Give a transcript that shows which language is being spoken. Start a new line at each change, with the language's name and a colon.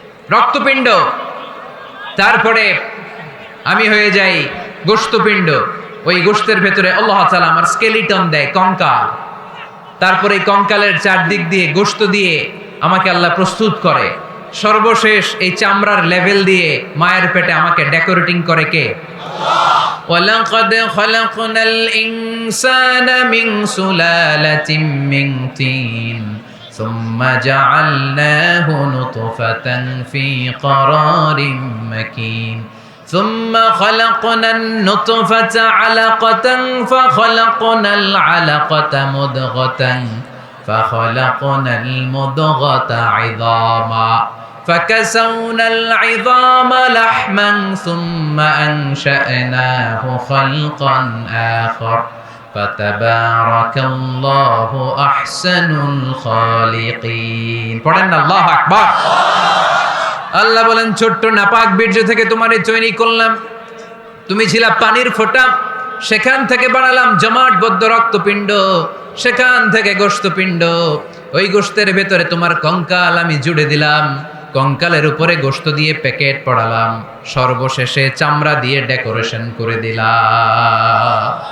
Bangla: রক্তপিণ্ড, তারপরে আমি হয়ে যাই গোশতপিণ্ড। ওই গোশতের ভেতরে আল্লাহ তাআলা আমার স্কেলিটন দেয়, কঙ্কাল। তারপরে এই কঙ্কালের চারদিক দিয়ে গোশত দিয়ে আমাকে আল্লাহ প্রস্তুত করে। সর্বশেষ এই চামড়ার লেভেল দিয়ে মায়ের পেটে আমাকে ডেকোরেটিং করে কে?
Arabic: ওয়ালাকাদ খালাকনাল ইনসানা মিন সুলালাতিন মিন তিন সুম্মা জাআলনাহু নুতফাতান ফি ক্বারারিন মাকিন ثم خلقنا النطفة علقة فخلقنا العلقة مضغة فخلقنا المضغة عظاما فكسونا العظام لحما ثم أنشأناه خلقا آخر فتبارك الله أحسن الخالقين
Bangla: পড়েন আল্লাহু আকবার। আল্লাহ বলেন ছোট্ট নাপাক বীর্য থেকে তোমারে তৈরি করলাম, তুমি ছিলা পানির ফোঁটা, সেখান থেকে বানালাম জমাটবদ্ধ রক্তপিণ্ড, সেখান থেকে গোশতপিণ্ড। ওই গোশতের ভেতরে তোমার কঙ্কাল আমি জুড়ে দিলাম, কঙ্কালের উপরে গোশত দিয়ে প্যাকেট পড়ালাম, সর্বশেষে চামড়া দিয়ে ডেকোরেশন করে দিলাম।